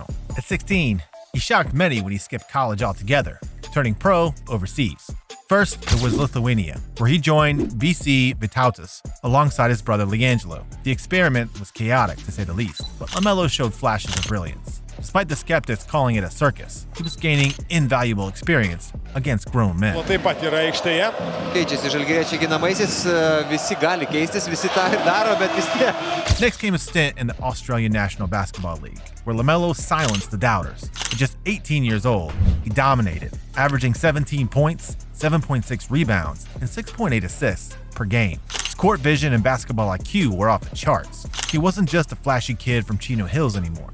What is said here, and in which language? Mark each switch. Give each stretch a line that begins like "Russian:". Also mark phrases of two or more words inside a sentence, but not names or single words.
English: At 16, he shocked many when he skipped college altogether, turning pro overseas. First, it was Lithuania, where he joined VC Vytautas alongside his brother LiAngelo. The experiment was chaotic, to say the least, but LaMelo showed flashes of brilliance. Despite the skeptics calling it a circus, he was gaining invaluable experience against grown men.
Lithuanian: Keičiasi žalgiriečiai ginamaisiais, visi gali keistis, visi tą ir daro, bet vis tiek.
English: Next came a stint in the Australian National Basketball League, where LaMelo silenced the doubters. At just 18 years old, he dominated, averaging 17 points, 7.6 rebounds, and 6.8 assists per game. His court vision and basketball IQ were off the charts. He wasn't just a flashy kid from Chino Hills anymore.